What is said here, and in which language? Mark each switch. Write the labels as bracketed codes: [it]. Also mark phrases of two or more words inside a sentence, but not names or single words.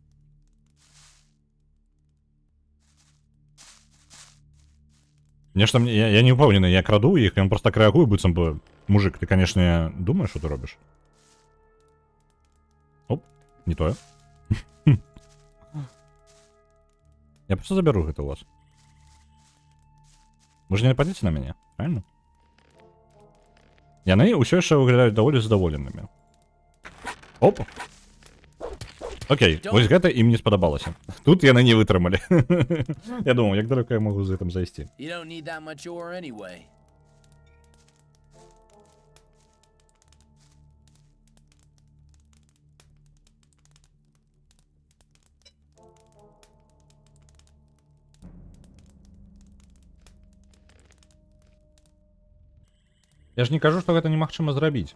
[be] Нешта я не упэўнены, я краду іх, ён просто так рэагуе, быццам бы... [ru] Мужик, ты, конечно, думаешь, что ты робишь? Оп, не то. Я просто заберу это у вас. Вы же не нападете на меня, правильно? [be] Яны ўсё яшчэ выглядаюць даволі задаволенымі. Оп. Окей, вось гэта ім не спадабалася. Тут яны не вытрымалі. Я думаў, як далёка я магу з гэтым зайсці. [en] You don't need that much ore anyway. [be] Я ж не кажу, што гэта немагчыма зрабіць.